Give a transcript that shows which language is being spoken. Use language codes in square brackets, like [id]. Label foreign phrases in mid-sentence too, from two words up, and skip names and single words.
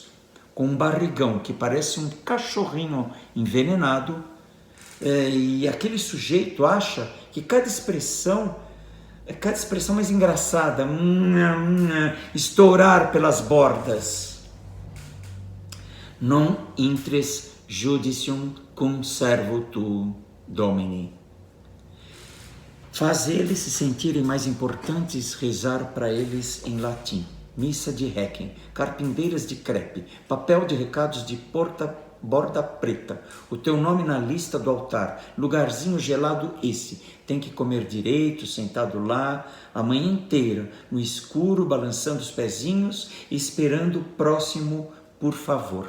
[pt] Com um barrigão que parece um cachorrinho envenenado, e aquele sujeito acha que cada expressão mais engraçada, estourar pelas bordas. [la] Non intres judicium cum servo tu, Domini. [pt] Faz eles se sentirem mais importantes rezar para eles em latim. Missa de Requiem, carpindeiras de crepe, papel de recados de borda preta, o teu nome na lista do altar, lugarzinho gelado esse, tem que comer direito, sentado lá, a manhã inteira, no escuro, balançando os pezinhos, esperando o próximo, por favor.